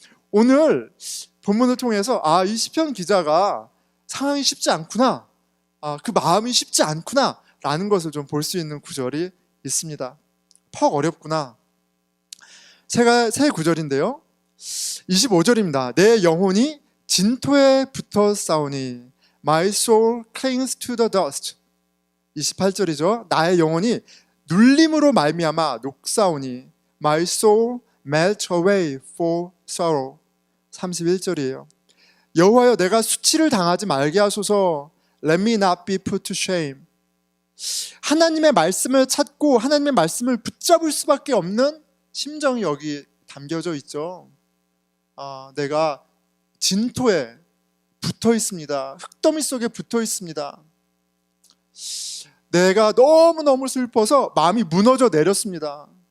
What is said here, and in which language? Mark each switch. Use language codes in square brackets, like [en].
[ko] 오늘 본문을 통해서 이 시편 기자가 상황이 쉽지 않구나, 그 마음이 쉽지 않구나 라는 것을 좀 볼 수 있는 구절이 있습니다. 퍽 어렵구나. 세 구절인데요, 25절입니다. 내 영혼이 진토에 붙어 싸우니 [en] My soul clings to the dust. [ko] 28절이죠. 나의 영혼이 눌림으로 말미암아 녹사오니 [en] My soul melts away for sorrow. [ko] 31절이에요. 여호와여, 내가 수치를 당하지 말게 하소서. [en] Let me not be put to shame. [ko] 하나님의 말씀을 찾고 하나님의 말씀을 붙잡을 수밖에 없는 심정이 여기 담겨져 있죠. 내가 진토에 붙어 있습니다. 흙더미 속에 붙어 있습니다. 내가 너무너무 슬퍼서 마음이 무너져 내렸습니다.